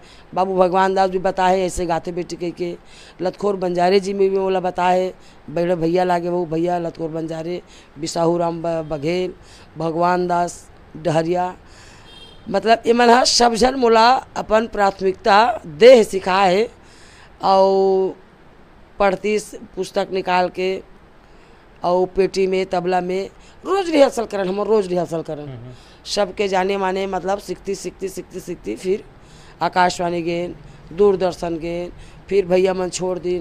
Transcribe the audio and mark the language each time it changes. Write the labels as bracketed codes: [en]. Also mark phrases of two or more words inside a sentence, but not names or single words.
[hne] बाबू भगवान दास भी बताए ऐसे गाते बेटी के लतखोर बंजारे जी में भी मोला बताए बड़े भैया लागे वो भैया लतखोर बंजारे बिसाहू राम बघेल भगवान दास डहरिया मतलब ये मन सब जन मोला अपन प्राथमिकता देह सिखाए और पढ़ती पुस्तक निकाल के और पेटी में तबला में रोज रिहर्सल करन हम रोज रिहर्सल करन सबके जाने माने मतलब सीखती फिर आकाशवाणी गेन दूरदर्शन गेन फिर भैया मन छोड़ दिन।